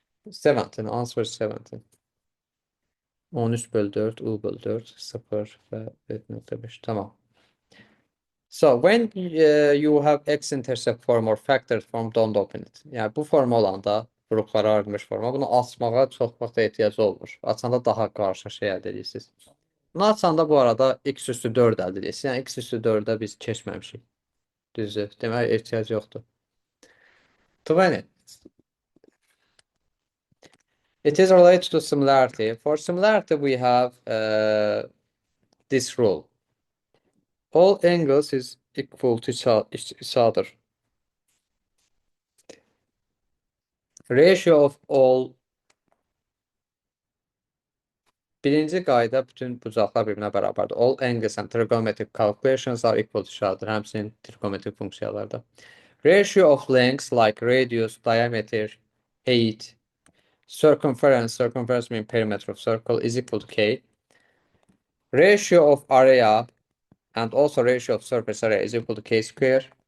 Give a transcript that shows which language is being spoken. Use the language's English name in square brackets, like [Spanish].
[Azerbaijani] 17, [English] answer is 17. [Azerbaijani] 13 bölü 4, u bölü 4, 0 ve 7.5. Tamam. [English] So when you have x-intercept form or factored form, don't open it. [Azerbaijani] Yəni bu form olanda, qruplara ayrılmış forma, bunu açmağa çox vaxt ehtiyac olmur. Açanda daha qarşı şey əldə edirsiniz. Bunu açanda bu arada x üstü 4 əldə edirsiniz. Yəni x üstü 4-ə biz keçməmişik. Düzdür. Demək ehtiyac yoxdur. 20. [English] It is related to similarity. For similarity, we have this rule. All angles is equal to each other. Ratio of all. [Azerbaijani] Birinci qayda bütün bucaqlar bir-birinə bərabərdir. [English] All angles and trigonometric calculations are equal to each other. [Azerbaijani] Həmçinin trigonometrik funksiyalarda. [English] Ratio of lengths like radius, diameter, height, circumference mean perimeter of circle is equal to K. Ratio of area and also ratio of surface area is equal to K square.